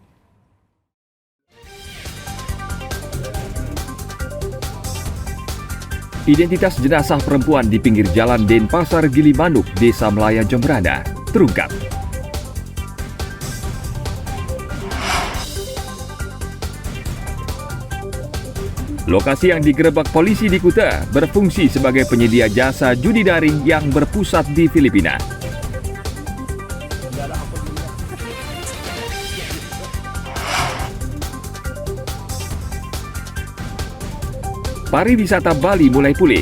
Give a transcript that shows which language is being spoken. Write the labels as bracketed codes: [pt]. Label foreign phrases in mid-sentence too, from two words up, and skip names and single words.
[id] Identitas jenazah perempuan di pinggir jalan Denpasar Gilimanuk, Desa Melayan Jembrana, terungkap. Lokasi yang digerebek polisi di Kuta berfungsi sebagai penyedia jasa judi daring yang berpusat di Filipina. Pariwisata Bali mulai pulih.